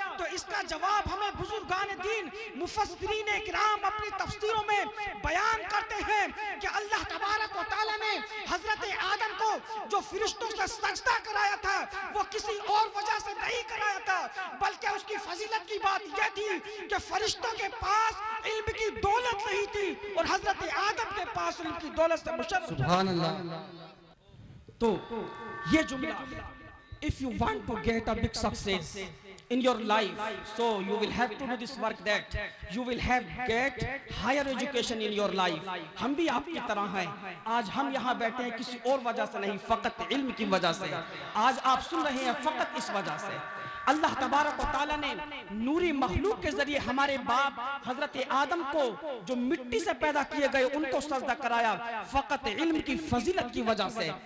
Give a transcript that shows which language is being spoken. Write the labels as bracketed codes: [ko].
[hi] तो इसका जवाब हमें बुजुर्गान दीन मुफस्सिरीन इकराम अपनी तफसीरों में बयान करते हैं कि अल्लाह तबारक व तआला ने हजरत आदम को जो फरिश्तों से सजदा कराया था वो किसी और वजह से नहीं कराया था, बल्कि उसकी फजीलत की बात यह थी कि फरिश्तों के पास इल्म की दौलत नहीं थी और हजरत आदम के पास इल्म की दौलत से मुशर्रफ। सुभान अल्लाह। तो ये जुमला, [en] if you want to get a big success in your life, so you will have to do this work, that you will have get higher education in your life. [hi] हम भी आपकी तरह हैं। आज हम यहाँ बैठे हैं किसी और वजह से नहीं, फकत इल्म की वजह से। आज आप सुन रहे हैं फकत इस वजह से। अल्लाह तबारक व तआला ने नूरी मखलूक के जरिए हमारे बाप हजरत आदम को जो मिट्टी से पैदा किए गए उनको सजदा कराया, फकत इल्म की फजीलत की वजह से।